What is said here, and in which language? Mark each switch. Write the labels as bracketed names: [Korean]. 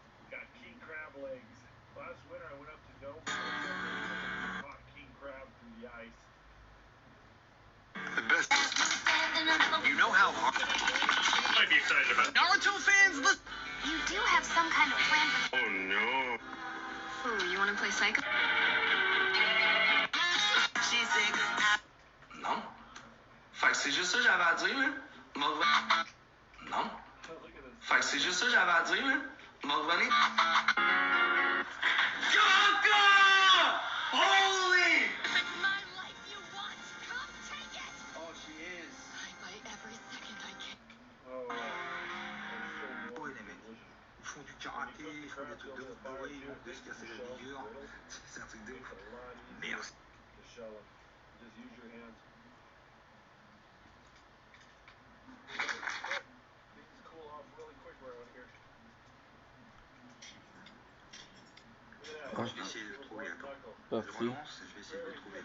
[English] Got king crab legs. Last winter I went up to Nome and caught king crab through the ice. The best. You know how hard. Might be excited about Naruto fans, listen. You do have some kind of plan for... Oh no. Ooh, you want to play psycho? [French] Non. Fait que c'est juste ça que j'avais à dire, là. M'en revenir. Non. [English] Look at this. [French] Fait que c'est juste ça que j'avais à dire, là. M'en revenir. [English] Kaka! Holy! My life you want? Come take it! Oh, she is. I bite every second I can. Oh, that's so [French] Ouais, les mecs, ils font du karaté, ils font des trucs de ouf bourrés, ils vont se casser la figure. C'est un truc de ouf. Merci. [English] to shell them. Just use your hands. Things cool off really quick around here. Look at that. [French] Je vais essayer de le trouver, attends. Je Parti. relance et je vais essayer de le trouver.